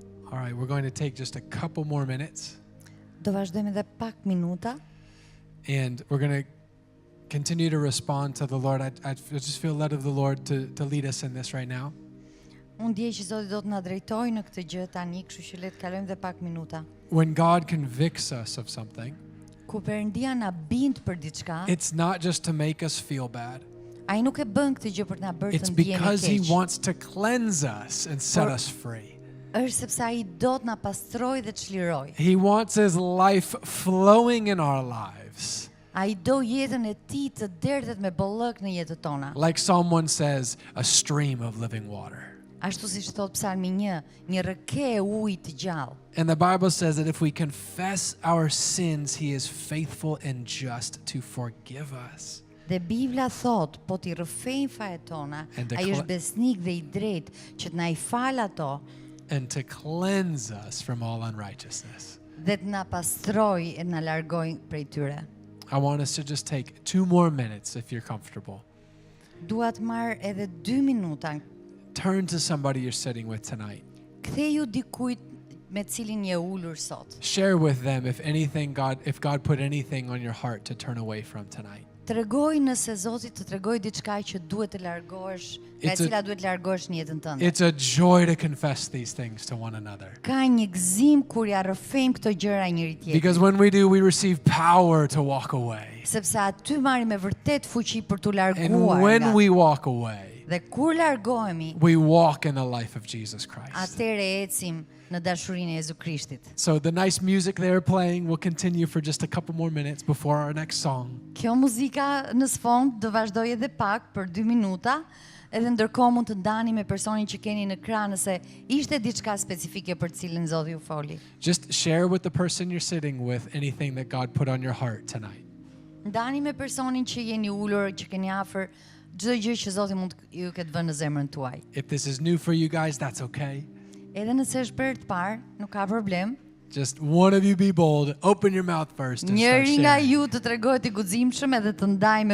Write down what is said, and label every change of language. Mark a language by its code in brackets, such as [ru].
[en] All right, we're going to take just a couple more minutes [sq] Do vazhdojmë edhe pak minuta. [en] and we're going to continue to respond to the Lord. I just feel led of the Lord to lead us in this right now. [sq] Unë ndjej që Zoti do të na drejtojë në këtë gjë tani, kështu që le të kalojmë edhe pak minuta. [en] When God convicts us of something, [sq] Ku Perëndia na bind për diçka, [en] it's not just to make us feel bad. [sq] ai nuk e bën këtë gjë për të na bërë [en] It's [sq] të ndjehemi [en] because He [sq] keq. [en] wants to cleanse us and set us free. [sq] Është sepse ai do të na pastrojë dhe të çlirojë. [en] He wants His life flowing in our lives. [sq] Ai do jetën e tij të derdhet me bollëk në jetën tona. [en] Like someone says, a stream of living water. [sq] Ashtu siç thot Psalmi 1, një rreke e ujit të gjallë. [en] And the Bible says that if we confess our sins, He is faithful and just to forgive us. [sq] Dhe Bibla thot, po t'i rrëfejnë fajet tona, [en] And [sq] ai është besnik dhe I drejtë që të na I fal ato [en] And to cleanse us from all unrighteousness. [sq] dhe të na pastrojë e na largojë prej tyre. [en] I want us to just take 2 more minutes if you're comfortable. [sq] Dua të marr edhe 2 minuta. [en] Turn to somebody you're sitting with tonight. [sq] Ktheju dikujt me cilin je ulur sot. [en] Share with them if God put anything on your heart to turn away from tonight. [sq] Tregoj nëse Zoti të tregoj diçka që duhet të largohesh, nga [en] It's a- [sq] cila duhet largohesh në jetën tënde. [en] It's a joy to confess these things to one another. [sq] Ka një gëzim kur ja rrëfejmë këto gjëra njëri tjetrit. [en] Because when we do, we receive power to walk away. [sq] Sepse aty marrim me vërtet fuqi për t'u [en] And [sq] larguar. [en] when [sq] nga- [en] we walk away, [sq] Dhe kur largohemi, [en] we walk in the life of Jesus Christ. [sq] atëre ecim në dashurinë e Jezu Krishtit. [en] So the nice music they're playing will continue for just a couple more minutes before our next song. [sq] Kjo muzika në sfond do vazhdoj edhe pak për 2 minuta, edhe ndërkohë mund të ndani me personin që keni në krah nëse ishte diçka specifike për të cilën Zoti ju foli. [en] Just share with the person you're sitting with anything that God put on your heart tonight. [sq] Ndani me personin që jeni ulur, që keni afër, çdo gjë që Zoti mund ju ketë vënë në zemrën tuaj. [en] If this is new for you guys, that's okay. [sq] Edhe nëse është për të parë, nuk ka problem. [en] Just one of you be bold, open your mouth first and start [sq] Njëri nga [en] sharing. [sq] ju të tregohet I guximshëm edhe të ndaj me